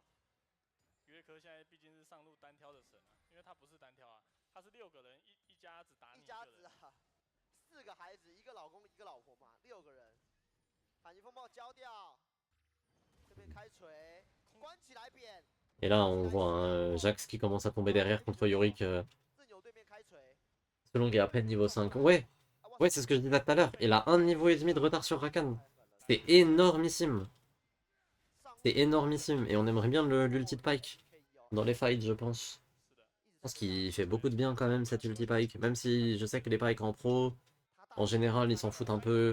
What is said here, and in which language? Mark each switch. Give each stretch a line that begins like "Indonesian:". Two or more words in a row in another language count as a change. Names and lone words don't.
Chinese: 约科现在毕竟是上路单挑的神啊，因为他不是单挑啊，他是6个人一家子打你一家个人。子啊，4个孩子，1个老公1个老婆嘛，6个人。反击风暴交掉，这边开锤，关起来扁。
French: Et là, on voit un Jax qui commence à tomber derrière contre Yorick.
Chinese: 正由对面开锤。
French: Selon est à peine niveau 5. Ouais, ouais, c'est ce que je disais tout à l'heure. Il a 1 niveau et demi de retard sur Rakan. C'est énormissime. C'est énormissime. Et on aimerait bien l'ulti de Pyke. Dans les fights, je pense. Je pense qu'il fait beaucoup de bien quand même, cet ulti Pyke. Même si je sais que les Pyke en pro, en général, ils s'en foutent un peu.